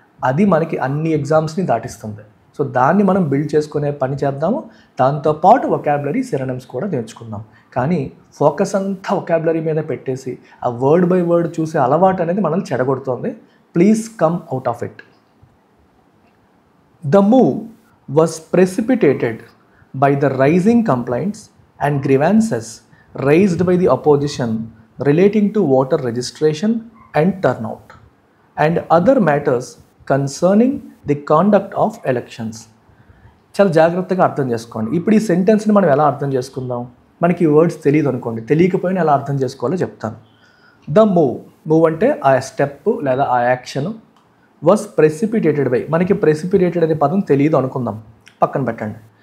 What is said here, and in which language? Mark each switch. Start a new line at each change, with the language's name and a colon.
Telugu: అది మనకి అన్ని ఎగ్జామ్స్ని దాటిస్తుంది. సో దాన్ని మనం బిల్డ్ చేసుకునే పని చేద్దాము. దాంతోపాటు వొకాబులరీ, సినోనిమ్స్ కూడా నేర్చుకుందాం. కానీ ఫోకస్ అంతా వొకాబులరీ మీద పెట్టేసి ఆ వర్డ్ బై వర్డ్ చూసే అలవాటు అనేది మనల్ని చెడగొడుతోంది.
English: Please come out of it. The move was precipitated by the rising complaints and grievances raised by the opposition relating to voter registration and turnout and other matters concerning the conduct of elections.
Telugu: చాలా జాగ్రత్తగా అర్థం చేసుకోండి. ఇప్పుడు ఈ సెంటెన్స్ని మనం ఎలా అర్థం చేసుకుందాం? మనకి ఈ వర్డ్స్ తెలియదు అనుకోండి, తెలియకపోయినా ఎలా అర్థం చేసుకోవాలో చెప్తాను.
English: the move
Telugu: అంటే ఆ స్టెప్ లేదా ఆ యాక్షన్
English: was precipitated by,
Telugu: మనకి ప్రెసిపిటేటెడ్ అనే పదం తెలియదు అనుకుందాం, పక్కన పెట్టండి.